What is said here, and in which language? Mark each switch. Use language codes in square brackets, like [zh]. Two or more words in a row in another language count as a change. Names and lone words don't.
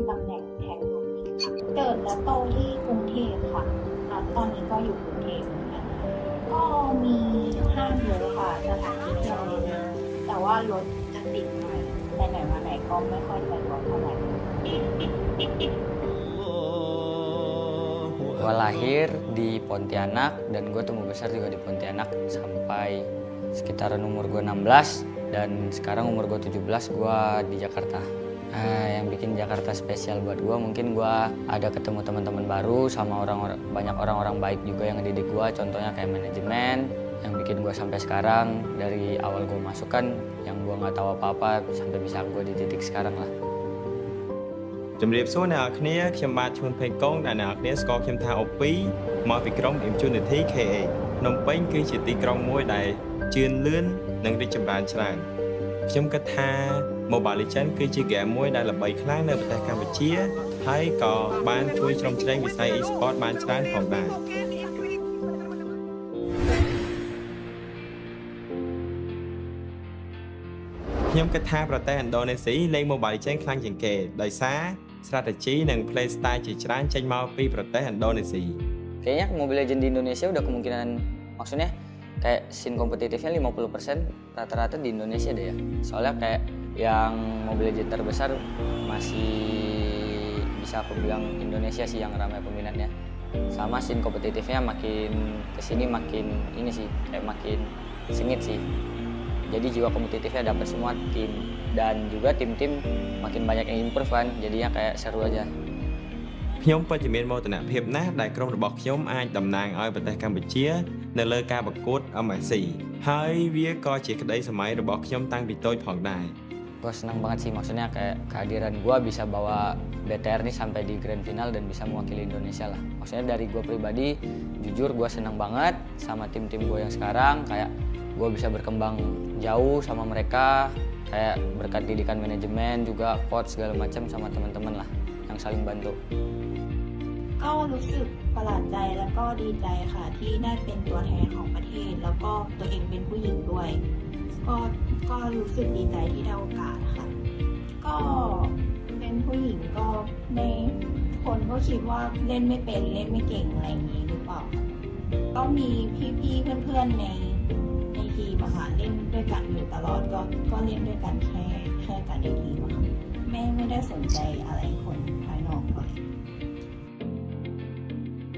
[th] ตำแหน่งแทงลูกยิงค่ะ เกิดและโตที่กรุงเทพค่ะแล้วตอนนี้ก็อยู่กรุงเทพเหมือนกันก็มีห้างเยอะค่ะสถานที่เที่ยวเยอะแต่ว่ารถจะติดหน่อยไปไหนมาไหนก็ไม่ค่อยสะดวกเท่าไหร่ [id] Gue lahir di Pontianak dan gue tumbuh besar juga di Pontianak sampai sekitaran umur gue 16 dan sekarang umur gue 17 gue di Jakarta. Yang bikin Jakarta spesial buat gue mungkin gue ada ketemu teman-teman baru sama banyak orang-orang baik juga yang ngedidik gue, contohnya kayak manajemen yang bikin gue sampai sekarang dari awal gue masuk kan yang gue nggak tahu apa-apa sampai bisa gue di titik sekarang lah. [km] ជំរាបសួរអ្នកនរគ្នាខ្ញុំបាទឈួនផេងកុងដែលអ្នកនរគ្នាស្គាល់ខ្ញុំថាអូពីមកពីក្រុម Impunity KA ភ្នំពេញគឺជាទីក្រុងមួយដែលជឿនលឿននិងរីកចម្រើនច្រើនខ្ញុំគិតថា Mobile Legends គឺជាហ្គេមមួយដែលល្បីខ្លាំងនៅប្រទេសកម្ពុជាហើយក៏បានជួយជ្រោមជ្រែងវិស័យ e-sport បានច្រើនផងដែរ ខ្ញុំគិតថាប្រទេសឥណ្ឌូនេស៊ីលេង Mobile Legends ខ្លាំងជាងគេដោយសារ strategi និង [en] play style [km] ជាច្រើនចេញមកពីប្រទេសឥណ្ឌូនេស៊ី [id] Kayaknya Mobile Legends di Indonesia udah kemungkinan maksudnya kayak scene kompetitifnya 50% rata-rata di Indonesia deh ya. Soalnya kayak yang Mobile Legends terbesar masih bisa aku bilang Indonesia sih yang ramai peminatnya. Sama scene kompetitifnya makin kesini makin ini sih kayak makin sengit sih. Jadi jiwa kompetitifnya dapat semua tim dan juga tim-tim makin banyak yang improve kan. Jadinya kayak seru aja. [km] ខ្ញុំពិតជាមានមោទនភាពណាស់ដែលក្រុមរបស់ខ្ញុំអាចតំណាងឲ្យប្រទេសកម្ពុជានៅលើការប្រកួត MSC ហើយវាក៏ជាក្តីសម័យរបស់ខ្ញុំតាំងពីតូចផងដែរ [id] Gue senang banget sih maksudnya kayak kehadiran gue bisa bawa BTR nih sampai di [en] grand final [id] dan bisa mewakili Indonesia lah. Maksudnya dari gue pribadi jujur gue senang banget sama tim-tim gue yang sekarang kayak gue bisa berkembang jauh sama mereka kayak berkat didikan manajemen juga coach segala macam sama teman-teman lah yang saling bantu. [th] ก็รู้สึกประหลาดใจแล้วก็ดีใจค่ะที่ได้เป็นตัวแทนของประเทศ แล้วก็ตัวเองเป็นผู้หญิงด้วยก็รู้สึกดีใจที่ได้โอกาสค่ะก็เป็นผู้หญิงก็ในคนก็คิดว่าเล่นไม่เป็นเล่นไม่เก่งอะไรอย่างนี้หรือเปล่าก็มีพี่ๆเพื่อนๆในทีมอะค่ะเล่นด้วยกันอยู่ตลอดก็เล่นด้วยกันแค่กันในทีมอะค่ะไม่ได้สนใจอะไรคนภายนอกเลย